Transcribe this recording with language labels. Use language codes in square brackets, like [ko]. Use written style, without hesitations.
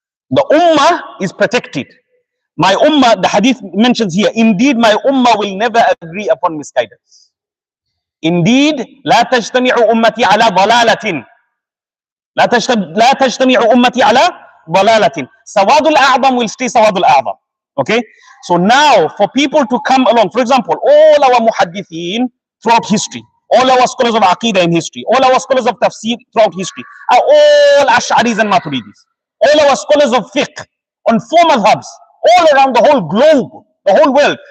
[en] The ummah is protected. My ummah, the hadith mentions here, indeed my ummah will never agree upon misguidance. Indeed, [ar] لا تجتمع أمتي على ضلالة. لا تجتمع أمتي على ضلالة. سواد الأعظم [en] will stay [ar] سواد الأعظم. [en] Okay, so now for people to come along, for example, all our muhaddithin throughout history, all our scholars of aqidah in history, all our scholars of tafsir throughout history are all Ash'aris and Maturidis. All our scholars of fiqh on 4 madhabs all around the whole globe, the whole world.